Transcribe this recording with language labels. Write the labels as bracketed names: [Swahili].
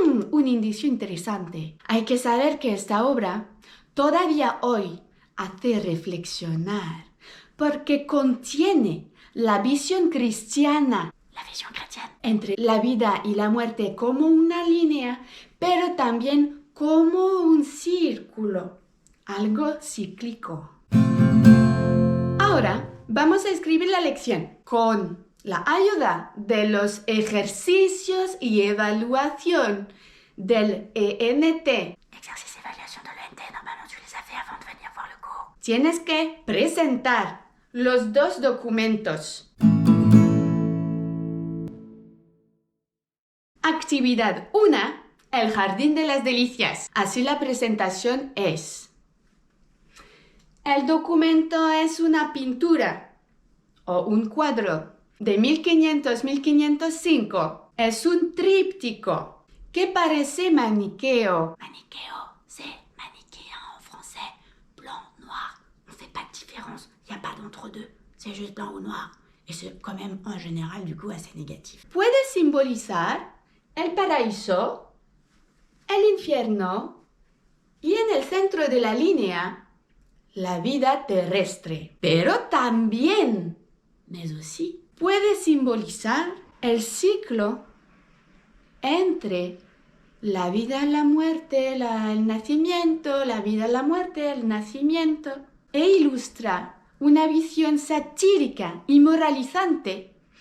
[Spanish] Un indicio interesante. Hay que saber que esta obra todavía hoy hace reflexionar porque contiene la visión cristiana, entre la vida y la muerte como una línea, pero también como un círculo, algo cíclico. Ahora vamos a escribir la lección con la ayuda de los ejercicios y evaluación del ENT. [French] Exercice évaluation de l'ENT, normalement tu les as fait avant de venir voir le cours. [Spanish] Tienes que presentar los dos documentos. Actividad 1. El Jardín de las Delicias. Así la presentación es. El documento es una pintura o un cuadro de 1500-1505. Es un tríptico que parece maniqueo. [French] Manichéo, c'est manichéen en français. Blanc, noir, on fait pas de différence. Il n'y a pas d'entre-deux. C'est juste blanc ou noir. Et c'est quand même en général du coup assez négatif. [Spanish] Puede simbolizar el paraíso, el infierno y en el centro de la línea la vida terrestre. Pero también, [French] Mais aussi, [Spanish] puede simbolizar el ciclo entre la vida y la muerte, el nacimiento, la vida y la muerte, el nacimiento, e ilustra una visión satírica y moralizante